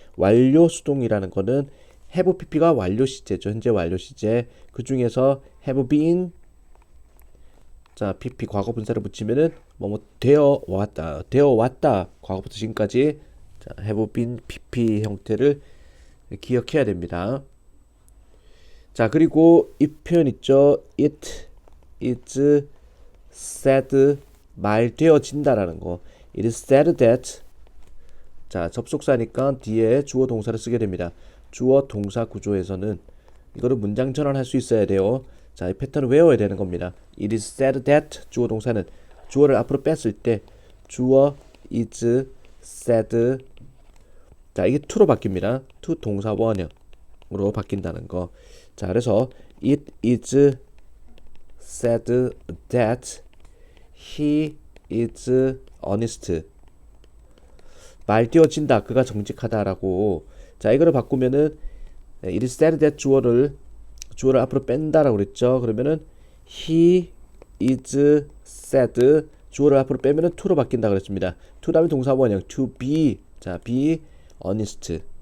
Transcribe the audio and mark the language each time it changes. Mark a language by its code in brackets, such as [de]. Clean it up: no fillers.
[ko] 완료 수동이라는 거는 have pp가 완료 시제죠. 현재 완료 시제. 그 중에서 have been, 자, pp 과거분사를 붙이면은 뭐뭐 되어 왔다 과거부터 지금까지, 자, have been pp 형태를 기억해야 됩니다. 자, 그리고 이 표현 있죠. [en] It is said, [ko] 말되어진다라는 거. [en] It is said that, [ko] 자, 접속사니까 뒤에 주어 동사를 쓰게 됩니다. 주어 동사 구조에서는 이거를 문장 전환할 수 있어야 돼요. 자, 이 패턴을 외워야 되는 겁니다. [en] It is said that, [ko] 주어 동사는 주어를 앞으로 뺐을 때 주어 is said, 자, 이게 to로 바뀝니다. to 동사 원형으로 바뀐다는 거. 자, 그래서 [en] it is said that he is honest. [ko] 말되어진다, 그가 정직하다라고. 자, 이거를 바꾸면은 [en] it is said that [ko] 주어를 앞으로 뺀다라고 그랬죠. 그러면은 [en] he is said, [ko] 주어를 앞으로 빼면은 to로 바뀐다 그랬습니다. to 다음에 동사 원형 to be, 자, be honest.